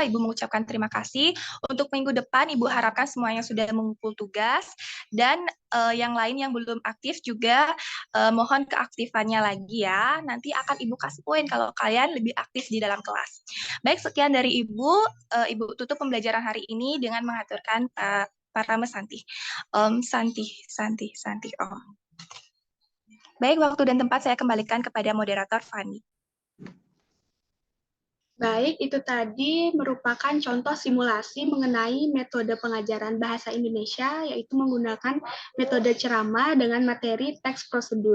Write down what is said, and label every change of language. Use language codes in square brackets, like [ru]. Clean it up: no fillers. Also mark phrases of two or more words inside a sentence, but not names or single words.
[id] Ibu mengucapkan terima kasih. Untuk minggu depan, Ibu harapkan semuanya sudah mengumpul tugas. Dan yang lain yang belum aktif juga, mohon keaktifannya lagi ya. Nanti akan Ibu kasih poin kalau kalian lebih aktif di dalam kelas. Baik, sekian dari Ibu. Ibu tutup pembelajaran hari ini dengan mengaturkan para mesanti. [ban] Santi, Om. [id] Baik, waktu dan tempat saya kembalikan kepada moderator Fani. Baik, itu tadi merupakan contoh simulasi mengenai metode pengajaran bahasa Indonesia, yaitu menggunakan metode ceramah dengan materi teks prosedur.